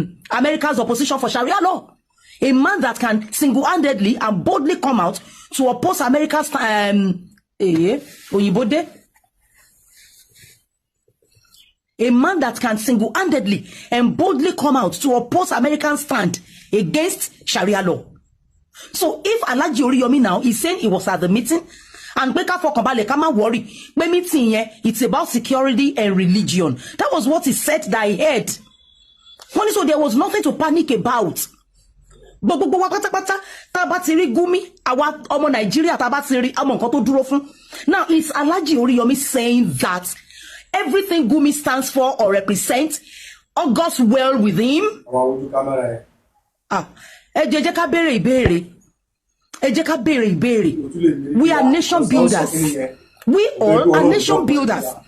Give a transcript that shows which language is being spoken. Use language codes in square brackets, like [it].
[en] America's opposition for Sharia law, a man that can single-handedly and boldly come out to oppose America's òyìnbó a man that can single-handedly and boldly come out to oppose American stand against Sharia law. So if Alhaji Oriyomi now is saying he was at the meeting and [yo] pé ká fọkàn balẹ̀ ká má [en] worry [yo] pé meeting yẹn [en] it's about security and religion. That was what he said that I heard. So there was nothing to panic about. [yo] Gbogbo wa pátápátá tá bá ti rí Gumi àwa ọmọ Nàìjíríà tá bá ti rí àmọ́ nǹkan tó dúró fún. [en] Now it's Alhaji Oriyomi saying that everything Gumi stands for or represents all goes well with him. [yo] ẹ jẹ́ ká béèrè ìbéèrè. Ẹ jẹ́ ká béèrè ìbéèrè. [en] We are nation builders. We all are nation builders.